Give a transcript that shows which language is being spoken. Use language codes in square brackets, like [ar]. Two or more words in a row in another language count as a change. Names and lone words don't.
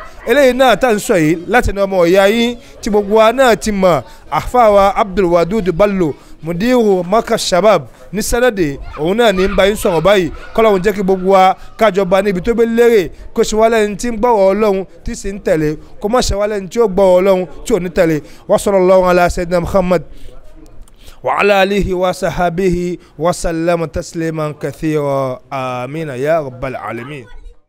[yo] eléyìí náà tá à ń sọ yìí láti ní ọmọ ìyá yín tí gbogbo wa náà ti mọ̀ àfáwa Abdulwadud Bello mudiru Markaz Shabab ní sẹ́nẹ̀dẹ̀ òun náà ní bá yín sọ̀rọ̀ báyìí kọ́lọ́hún jẹ́ kí gbogbo wa kájọba níbi tó bẹ́ lérè kó ṣe wá lẹ́ni tí ń gbọ́rọ̀ Ọlọ́run tí sì ń tẹ̀lé kó má ṣe wá lẹ́ni tí ó gbọ́rọ̀ Ọlọ́run tí ò ní tẹ̀lé wa [ar] صلى الله على سيدنا محمد وعلى آله وصحابه وسلم تسليما كثيرا آمين يا رب العالمين.